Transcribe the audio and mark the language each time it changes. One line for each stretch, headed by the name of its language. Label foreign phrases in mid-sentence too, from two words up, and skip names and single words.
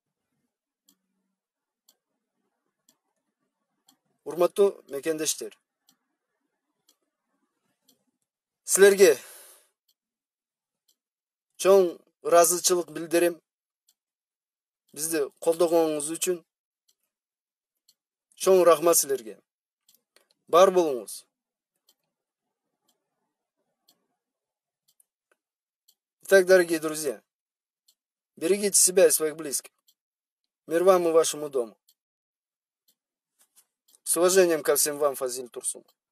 Kyrgyz: Урматтуу мекендештер, силерге чоң ыраазычылык билдирем. Бизди колдогонуңуз үчүн чоң рахмат силерге. Бар болуңуз.
Russian: Итак, дорогие друзья, берегите себя и своих близких. Мир вам и вашему дому. С уважением ко всем вам, Фазиль Турсун.